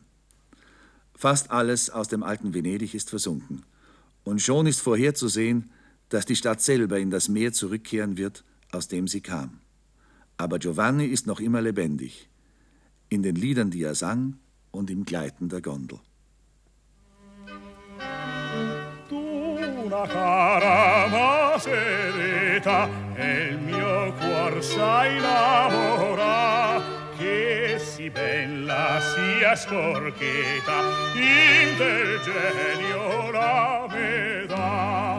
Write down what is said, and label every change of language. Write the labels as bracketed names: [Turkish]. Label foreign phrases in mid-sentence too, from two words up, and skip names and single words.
[German] Fast alles aus dem alten Venedig ist versunken, und schon ist vorherzusehen, dass die Stadt selber in das Meer zurückkehren wird, aus dem sie kam. Aber Giovanni ist noch immer lebendig, in den Liedern, die er sang, und im Gleiten der Gondel. [Venetian] Una cara macereta e il mio cuor sa innamora che si bella sia sporcheta in del genio la metà.